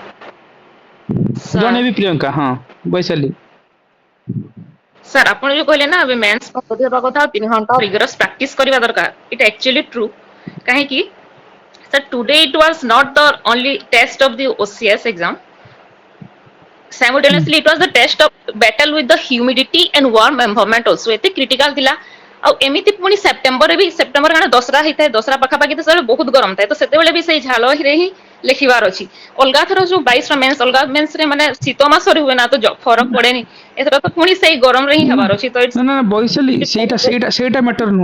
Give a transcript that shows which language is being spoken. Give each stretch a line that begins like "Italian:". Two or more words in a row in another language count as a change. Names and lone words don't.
Odia: ଜଣେବି ପ୍ରିୟଙ୍କା, ହଁ ବୈଶାଲି। ସାର୍ ଆପଣ ଯୋଉ କହିଲେ ନା ଏବେ ମେନ୍ସ ପଦ୍ଧତି ହେବା କଥା 3 ଘଣ୍ଟା
English: rigorous practice
Odia: କରିବା ଦରକାର,
English: it actually true.
Odia: କାହିଁକି ସାର୍
English: today it was not the only test of the OCS exam, simultaneously it was the test of battle with the humidity and warm environment also,
Odia: ଏତେ କ୍ରିଟିକାଲ ଥିଲା। ଆଉ ଏମିତି ପୁଣି ସେପ୍ଟେମ୍ବରରେ ବି, ସେପ୍ଟେମ୍ବର କାରଣ ଦଶରା ହେଇଥାଏ, ଦଶରା ପାଖାପାଖି ତ ସେତେବେଳେ ବହୁତ ଗରମ ଥାଏ, ତ ସେତେବେଳେ ବି ସେଇ ଝାଳରେ ହିଁ ଲେଖିବାର ଅଛି। ଅଲଗା ଥର ଯୋଉ 22ର ମେନ୍ସ, ଅଲଗା ମେନ୍ସରେ ମାନେ ଶୀତ ମାସରେ ହୁଏ ନା, ତ ଫରକ ପଡେନି। ଏଥର ତ ପୁଣି ସେଇ ଗରମରେ ହିଁ ହେବାର ଅଛି, ତ ନା ନା ବୈଶାଲି, ସେଇଟା ମ୍ୟାଟର ନୁହଁ।